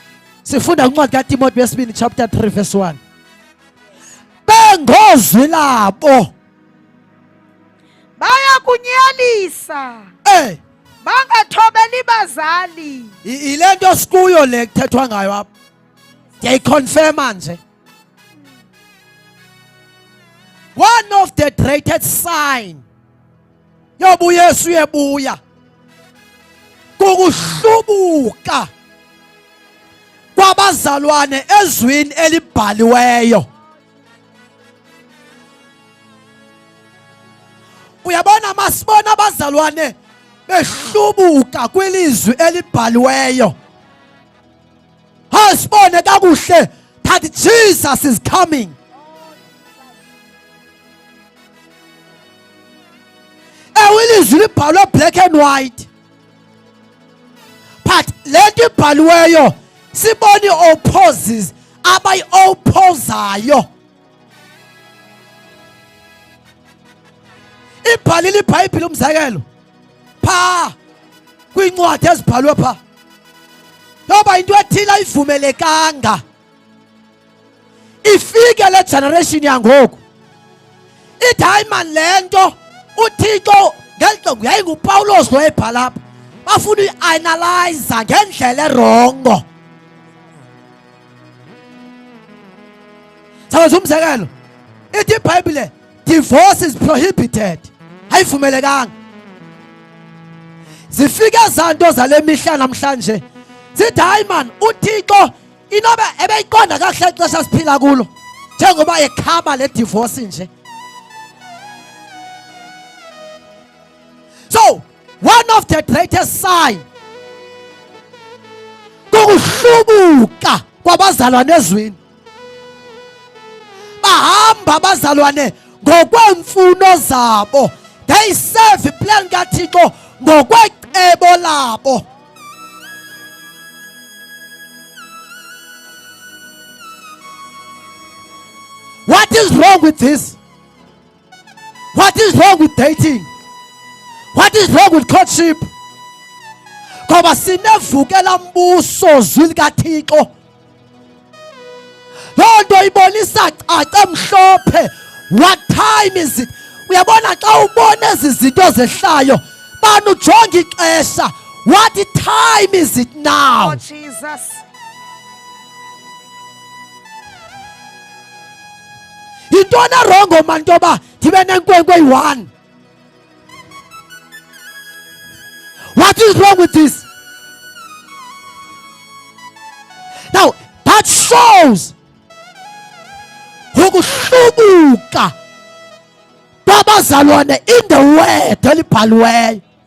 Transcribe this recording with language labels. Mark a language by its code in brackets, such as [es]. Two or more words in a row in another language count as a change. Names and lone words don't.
[xh] Sifunda incwadi kaTimothy wesibini chapter 3 verse 1. Bengozwi labo. Bayakunyalisa. Bangathobeli bazali. Ile nto sikuyo le kuthethwa ngayo apha. Ndiyayiconfirma nje. [en] One of the greatest sign [xh] yoba uYesu uyebuya kukuhlubuka kwabazalwane ezwini elibhaliweyo. Uyabona masibona abazalwane behlubuka kwilizwi elibhaliweyo, asibone kakuhle [en] that Jesus is coming. [xh] Ilizwi libhalwe [en] black and white, [xh] but lento ibhaliweyo sibona ii-opposes abayi-opposayo. ibhalile iBhayibhile umzekelo pha kwincwadi ezibhalwe pha yoba into ethile ayivumelekanga ifike le generation yangoku. Ithi hayi man le nto uThixo ngelixongo yayinguPawulos lo ebhala apha bafuna uyi-analyze ngendlela erongo. Sawenza umzekelo ithi iBhayibhile [en] divorce is prohibited, [xh] ayivumelekanga. Zifike ezanto zale mihla namhlanje zithi hayi man uThixo inobe ebeyiqonda kahle ixesha siphila kulo njengoba ekhama le divorce nje. [en] So one of the greatest sign [xh] kukuhlubuka kwabazalwane ezweni. Bahamba abazalwane ngokweemfuno zabo. [en] They serve plan [xh] kaThixo ngokwecebo labo. [en] What is wrong with this? What is wrong with dating? What is wrong with courtship? [xh] Ngoba sinevukela mbuso zwi likaThixo. Loo nto ibonisa caca mhlophe. [en] What time is it? [xh] Uyabona xa ubona ezi zinto zehlayo bani ujonga ixesha. [en] What time is it now? Oh Jesus. [xh] Yintoni erongo man ntoba ndibe nenkwenkwe eyi-1? [en] What is wrong with this? Now that shows [xh] ukuhlubuka babazalwane [en] in the word [xh] elibhaliweyo.